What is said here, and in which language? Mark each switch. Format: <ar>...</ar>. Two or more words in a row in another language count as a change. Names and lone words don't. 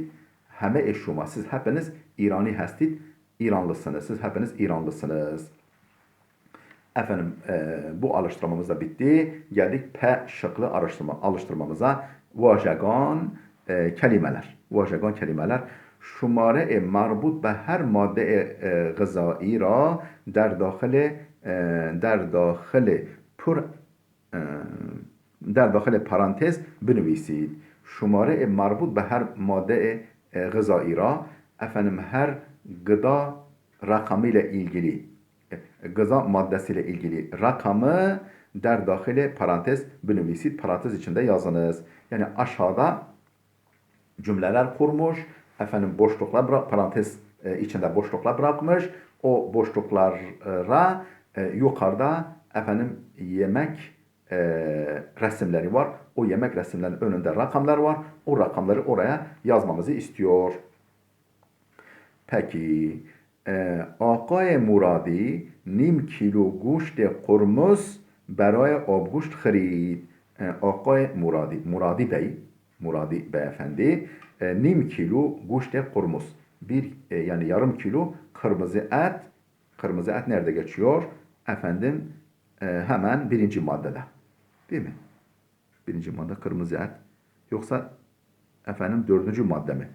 <fa>همه شما,</fa> <tr>siz hepiniz</tr> <fa>ایرانی هستید, İranlısınız.</fa> <tr>Siz hepiniz İranlısınız. Efendim, bu alıştırmamız da bitti. Geldik P şıklı alıştırmamıza. Vajegan kelimeler. Vajegan kelimeler.</tr> <fa>شماره مربوط به هر ماده غذایی را در داخل پرانتز بنویسید. شماره مربوط به هر ماده غذایی را</fa> <tr>efendim her gıda rakamıyla ilgili gıda maddesiyle ilgili rakamı</tr> <fa>در داخل پرانتز بنویسید</fa> <tr>parantez içinde yazınız. Yani aşağıda cümleler kurmuş. Efendim boşluklar parantez içinde boşluklar bırakmış. O boşluklara yukarıda efendim yemek resimleri var. O yemek resimlerinin önünde rakamlar var. O rakamları oraya yazmamızı istiyor.</tr> <fa>Peki آقای مرادی نیم کیلو گوشت قرمز برای آبگوشت خرید. آقای Muradi beyefendi نیم کیلو گوشت قرمز.</fa> <tr>Yani yarım kilo kırmızı et. Kırmızı et nerede geçiyor? Efendim hemen birinci maddede. Değil mi? Birinci madde kırmızı et. Yoksa efendim dördüncü madde mi?</tr>